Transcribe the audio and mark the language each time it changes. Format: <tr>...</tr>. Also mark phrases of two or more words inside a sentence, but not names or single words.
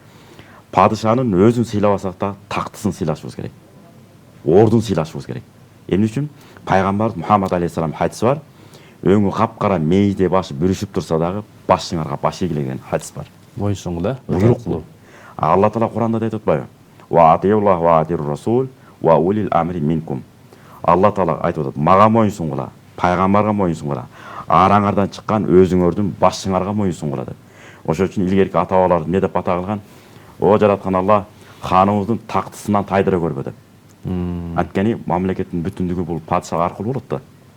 <ky>Падышанын өзүн сыйлабасак да тактысын сыйлашыбыз керек. Ордун сыйлашыбыз керек. Эмне үчүн? Пайгамбар Мухаммад алейхиссалам хадиси бар. Өңү капкара мейде башы бүрүшүп турса дагы башыңарга баш ийгиле деген хадис бар. Моюнсуңгу да? Буйрук бул. Алла Таала Куранда дейт атпайбы?</ky> <ar>وأطيعوا الله وأطيعوا الرسول وأولي الأمر منكم.</ar> <ky>Алла Таала айтып атат: мага моюнсуңгула, пайгамбарга моюнсуңгула, араңардан чыккан өзүңөрдүн башыңарга моюнсуңгула деп. Ошол үчүн илгерки ата бабалар эмне деп ата кылган? О жараткан Алла, ханыбыздын тактысынан тайдыра көрбө деп. Анткени мамлекеттин бүтүндүгү бул падыша аркылуу болот да.</ky>